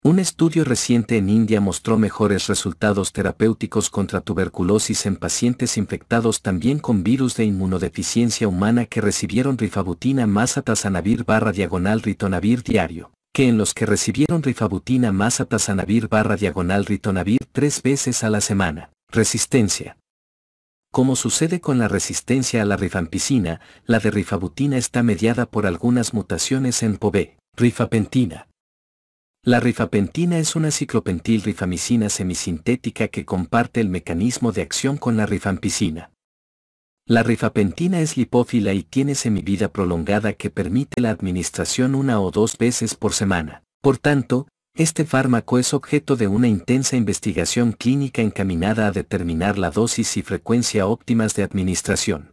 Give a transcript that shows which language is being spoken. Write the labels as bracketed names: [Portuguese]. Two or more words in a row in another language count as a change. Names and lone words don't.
[Spanish] Un estudio reciente en India mostró mejores resultados terapéuticos contra tuberculosis en pacientes infectados también con virus de inmunodeficiencia humana que recibieron rifabutina más atazanavir/ritonavir diario, que en los que recibieron rifabutina más atazanavir/ritonavir 3 veces a la semana. Resistencia. Como sucede con la resistencia a la rifampicina, la de rifabutina está mediada por algunas mutaciones en POB. Rifapentina. La rifapentina es una ciclopentil-rifamicina semisintética que comparte el mecanismo de acción con la rifampicina. La rifapentina es lipófila y tiene semivida prolongada que permite la administración 1 o 2 veces por semana. Por tanto, este fármaco es objeto de una intensa investigación clínica encaminada a determinar la dosis y frecuencia óptimas de administración.